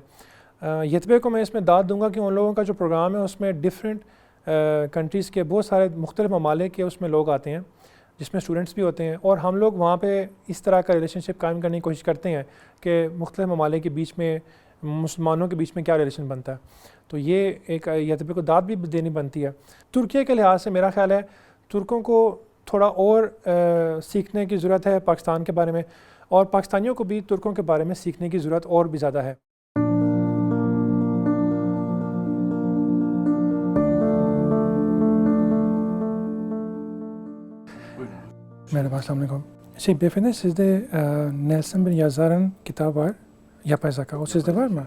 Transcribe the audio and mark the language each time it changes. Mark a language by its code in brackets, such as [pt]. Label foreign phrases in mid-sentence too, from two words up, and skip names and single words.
[ur] یتبے کو میں اس میں داد دوں گا کہ ان لوگوں کا جو پروگرام ہے اس میں [en] different countries [ur] کے بہت سارے مختلف ممالک کے اس میں لوگ آتے ہیں جس میں اسٹوڈنٹس بھی ہوتے ہیں، اور ہم لوگ وہاں پہ اس طرح کا ریلیشن شپ قائم کرنے کی کوشش کرتے ہیں کہ مختلف ممالک کے بیچ میں مسلمانوں کے بیچ میں کیا ریلیشن بنتا ہے. تو یہ ایک یتبے کو داد بھی دینی بنتی ہے. ترکیہ کے لحاظ سے میرا خیال ہے ترکوں کو تھوڑا اور سیکھنے کی ضرورت ہے پاکستان کے بارے میں، اور پاکستانیوں کو بھی ترکوں کے بارے میں سیکھنے کی ضرورت اور بھی زیادہ ہے. [tr] Merhaba, [ar] assalamu alaikum. [tr] Beyefendi sizde Nelson bin Yazar'ın kitabı var. Yapay zeka. O sizde var mı?